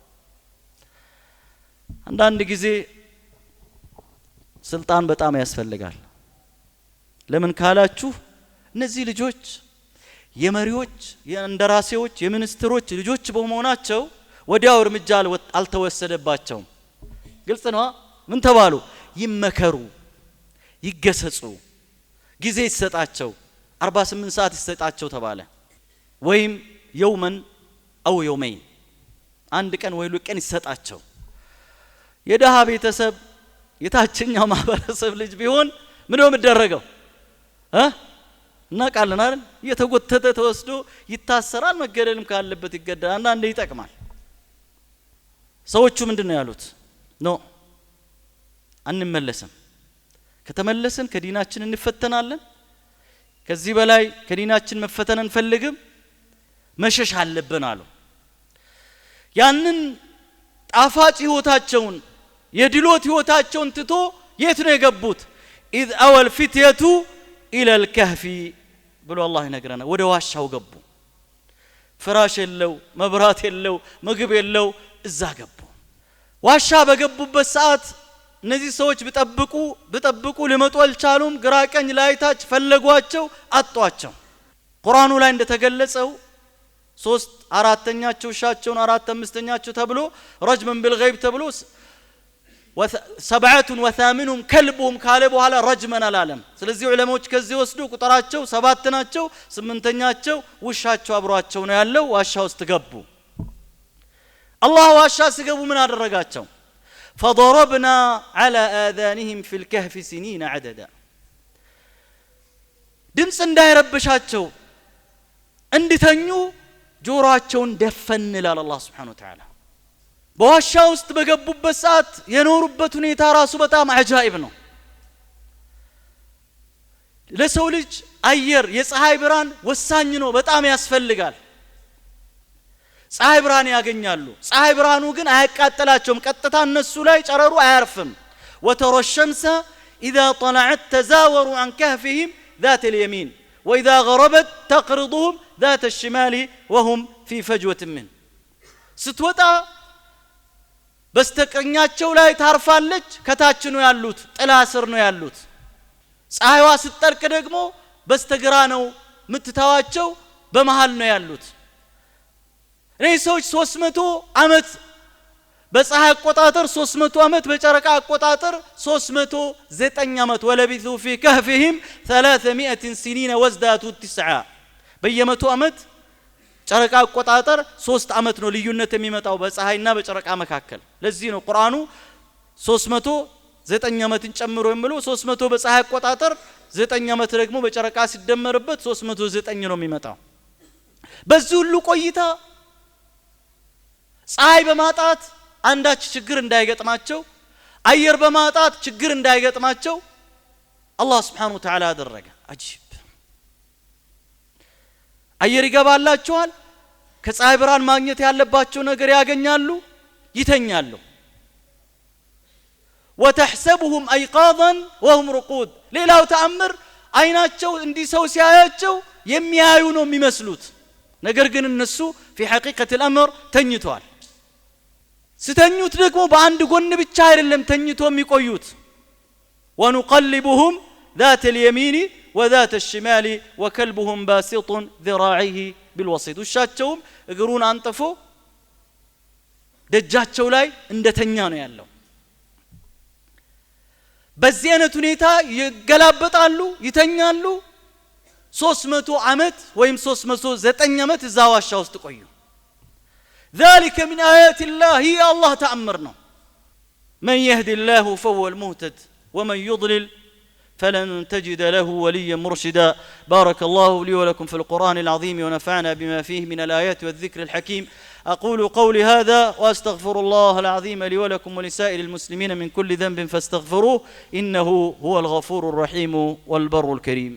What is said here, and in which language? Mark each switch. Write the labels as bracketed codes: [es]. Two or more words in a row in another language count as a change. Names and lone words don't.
[am] አንዳንድ ጊዜ ስልጣን በጣም ያስፈልጋል ለምን ካላችሁ እነዚህ ልጆች የመሪዎች የእንደራሴዎች የሚኒስትሮች ልጆች በመሆናቸው ወዲያው እርምጃ አልተወሰደባቸውም ግልጽ ነው ምን ተባሉ ይመከሩ ይገሰጹ ጊዜ ይሰጣቸው 48 ሰዓት ይሰጣቸው ተባለ ወይም [ar] يوما او يومين [am] አንድ ቀን ወይ ሁለት ቀን ይሰጣቸው የደሃ ቤተሰብ የታችኛው ማህበረሰብ ልጅ ቢሆን ምን ነው የሚደረገው እናቃለን አይደል የተጎተተ ተወስዶ ይታሰራል መገደልም ካለበት ይገደላል አንዳንዴ ይጠቅማል ሰዎቹ ምንድነው ያሉት ኖ አንመለስም ከተመለሰን ከዲናችን እንፈተናለን ከዚህ በላይ ከዲናችን መፈተን እንፈልግም መሸሽ አለብን አሉ ያንን ጣፋጭ ህይወታቸውን የድሎት ህይወታቸውን ትቶ የት ነው የገቡት [ar] اذ اول فتية الى الكهف [am] ብሎ አላህ ይነግረናል ወደ ዋሻው ገቡ ፍራሽ የለው መብራት የለው ምግብ የለው እዛ ገቡ ዋሻ በገቡበት ሰዓት እነዚህ ሰዎች ቢጠብቁ ሊመጡ አልቻሉም ግራቀኝ ላይታች ፈለጓቸው አጧቸው ቁርአኑ ላይ እንደተገለጸው 3 አራተኛቸው ሻቸውን 4 5ኛቸው ተብሎ [ar] رجما بالغيب [am] ተብሎ 7 [ar] وثامنهم كلبهم [am] ካለ በኋላ ረጅመን አላለም ስለዚህ ዑለማዎች ከዚህ ወስዶ ቁጥራቸው 7 ናቸው 8ኛቸው ውሻቸው አብሯቸው ነው ያለው ዋሻ ውስጥ ገቡ አላህ ዋሻ ሲገቡ ምን አደረጋቸው [ar] فضربنا على آذانهم في الكهف سنين عددا [am] ድምፅ እንዳይረብሻቸው እንድተኙ ጆሮአቸውን ደፈን ይላል አላህ [ar] سبحانه وتعالى [am] በዋሻ ውስጥ በገቡበት ሰዓት የኖሩበት ሁኔታ ራሱ በጣም አጃኢብ ነው ለሰው ልጅ አየር የፀሐይ ብርሃን ወሳኝ ነው በጣም ያስፈልጋል ፀሐይ ብርሃን ያገኛሉ ፀሐይ ብርሃኑ ግን አያቃጥላቸውም ቀጥታ እነሱ ላይ ጨረሩ አያርፍም [ar] وترى الشمس إذا طلعت تزاوروا عن كهفهم ذات اليمين وإذا غربت تقرضهم ذات الشمال وهم في فجوة منه [am] ስትወጣ በስተቀኛቸው ላይ ታርፋለች ከታች ነው ያሉት ጥላ ስር ነው ያሉት ፀሐይዋ ስትጠልቅ ደግሞ በስተግራ ነው ምትታዋቸው በመሃል ነው ያሉት ሰዎች 300 አመት በፀሐይ አቆጣጠር 300 አመት በጨረቃ አቆጣጠር 309 አመት [ar] ولبثوا في كهفهم 300 سنين وازدادوا 9 [am] በየመቶ አመት ጨረቃ አቆጣጠር 3 አመት ነው ልዩነት የሚመጣው በፀሐይና በጨረቃ መካከል ለዚህ ነው ቁርአኑ 309 አመትን ጨምሮ የሚለው 300 በፀሐይ አቆጣጠር 9 አመት ደግሞ በጨረቃ ሲደመርበት 309 ነው የሚመጣው በዚህ ሁሉ ቆይታ ፀሐይ በማጣት አንዳች ችግር እንዳይገጥማቸው አየር በማጣት ችግር እንዳይገጥማቸው አላህ [ar] سبحانه وتعالى [am] አደረገ አጂብ አየር ይገባላቸዋል ከፀሐይ ብርሃን ማግኘት ያለባቸው ነገር ያገኛሉ ይተኛሉ [ar] وتحسبهم ايقاظا وهم رقود [am] ሌላው ተአምር አይናቸው እንዲህ ሰው ሲያያቸው የሚያዩ ነው የሚመስሉት ነገር ግን እነሱ [ar] في حقيقة الامر [am] ተኝተዋል ስተኙት ደግሞ በአንድ ጎን ብቻ አይደለም ተኝቶ የሚቆዩት [ar] ونقلبهم ذات اليمين وذات الشمال وكلبهم باسط ذراعيه بالوسط [am] ውሻቸውም እግሩን አንጥፎ ደጃቸው ላይ እንደተኛ ነው ያለው በዚህ አይነት ሁኔታ ይገላበጣሉ ይተኛሉ 300 አመት ወይም 309 አመት እዛ ዋሻ ውስጥ [ar] ቆዩ ذلك من آيات الله هي الله تأمرنا من يهدي الله فهو المهتد ومن يضلل فلن تجد له وليا مرشدا بارك الله لي ولكم في القرآن العظيم ونفعنا بما فيه من الآيات والذكر الحكيم أقول قولي هذا وأستغفر الله العظيم لي ولكم ولسائر المسلمين من كل ذنب فاستغفروه إنه هو الغفور الرحيم والبر الكريم